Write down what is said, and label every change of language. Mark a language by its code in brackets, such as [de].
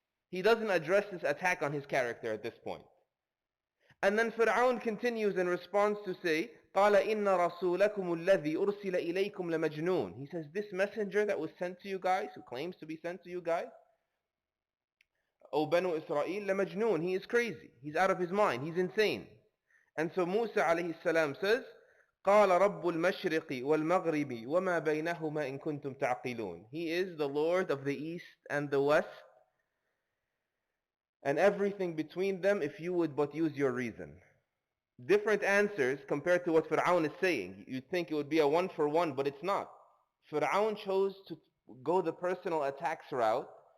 [en] He doesn't address this attack on his character at this point. And then Fir'aun continues in response to say, [ar] قَالَ إِنَّ رَسُولَكُمُ الَّذِي أُرْسِلَ إِلَيْكُمْ لَمَجْنُونَ. [en] He says, this messenger that was sent to you guys, who claims to be sent to you guys, O Banu Israel, لَمَجْنُونَ. He is crazy. He's out of his mind. He's insane. And so Musa alayhi salam says, [ar] قَالَ رَبُّ الْمَشْرِقِ وَالْمَغْرِبِ وَمَا بَيْنَهُمَا إِن كُنتُمْ تَعْقِلُونَ. [en] He is the Lord of the east and the west, and everything between them, if you would but use your reason. Different answers compared to what Fir'aun is saying. You'd think it would be a one for one, but it's not. Fir'aun chose to go the personal attacks route